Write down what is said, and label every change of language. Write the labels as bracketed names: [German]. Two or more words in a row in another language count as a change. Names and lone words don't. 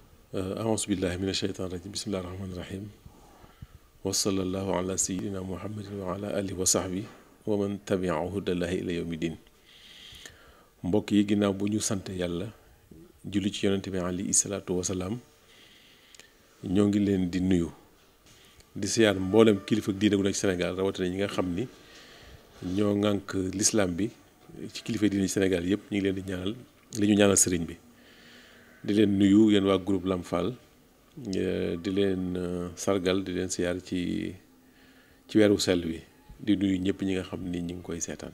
[Arabic] أعوذ بالله من الشيطان الرجيم بسم الله الرحمن الرحيم وصلى الله على سيدنا محمد وعلى آله وصحبه ومن تبعه هدى الله إلى يوم الدين [Wolof] mbokk yi ginnaaw bu ñu sant yàlla julli ci yonente bi alayhi salaatu wasalaam ñoo ngi leen di nuyu di siyaar mboolem kilifa diine gu nekk Sénégal rawatina ñi nga xam ni ñoo ŋànk l'islam bi ci kilifa diine Sénégal yépp ñu ngi leen di ñaanal li ñu ñaanal sëriñ bi di leen nuyu yéen waa groupe Lamp Fall di leen sargal di leen siyaar ci weeru sell wi di nuyu ñëpp ñi nga xam ni ñi ngi koy seetaan.